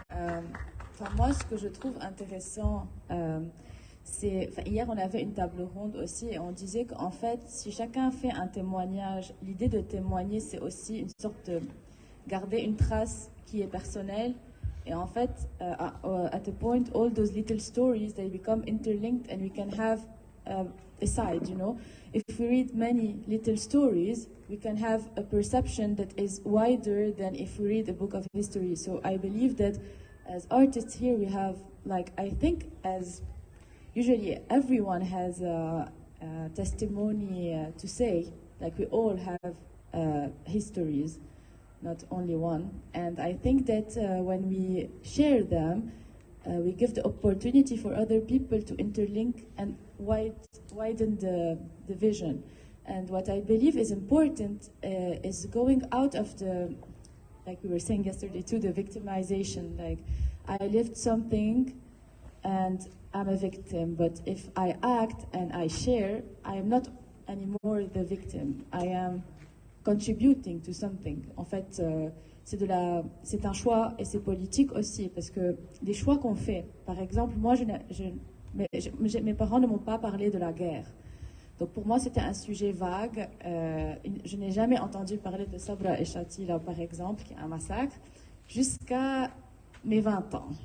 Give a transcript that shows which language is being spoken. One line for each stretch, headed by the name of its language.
French: Enfin, moi, ce que je trouve intéressant, c'est. Hier, on avait une table ronde aussi et on disait qu'en fait, si chacun fait un témoignage, l'idée de témoigner, c'est aussi une sorte de garder une trace qui est personnelle. Et en fait,
English: at a point, all those little stories, they become interlinked and we can have a side, you know. If we read many little stories, we can have a perception that is wider than if we read a book of history. So I believe that as artists here, we have, like, I think as usually everyone has a testimony to say, like we all have histories. Not only one. And I think that when we share them, we give the opportunity for other people to interlink and widen the vision. And what I believe is important is going out of the, like we were saying yesterday too, the victimization. Like, I lived something and I'm a victim, but if I act and I share, I am not anymore the victim. I am contributing to something.
French: En fait, c'est un choix et c'est politique aussi parce que des choix qu'on fait. Par exemple, moi, mes parents ne m'ont pas parlé de la guerre. Donc pour moi, c'était un sujet vague. Je n'ai jamais entendu parler de Sabra et Shatila, par exemple, qui est un massacre, jusqu'à mes 20 ans.